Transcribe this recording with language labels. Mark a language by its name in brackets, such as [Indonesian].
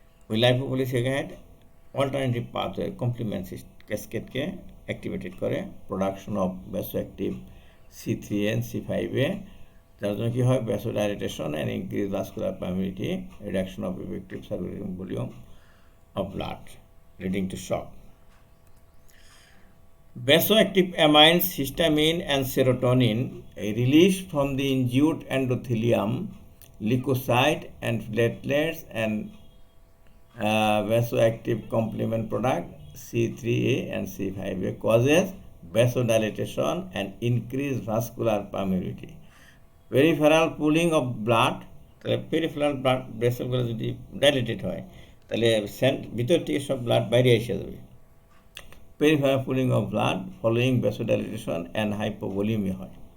[English] ওই lipopolysaccharide alternative pathway complement ক্যাসকেডকে activated করে, production of vasoactive C3A and C5A, [Bangla] যার জন্য কী হয়, [English] Vasodilatation and increase vascular permeability, reduction of effective circulating volume of blood leading to shock. Vasoactive amines, histamine and serotonin released from the injured endothelium, leukocyte and platelets and vasoactive complement product C3A and C5A causes vasodilatation and increased vascular permeability. Peripheral pooling of blood, [Bangla] peripheral blood ভেসেলগুলো যদি dilated হয় তাহলে ভিতর থেকে সব blood বাইরে এসে যাবে। [English] Peripheral pooling of blood following vasodilatation and hypovolaemia হয়।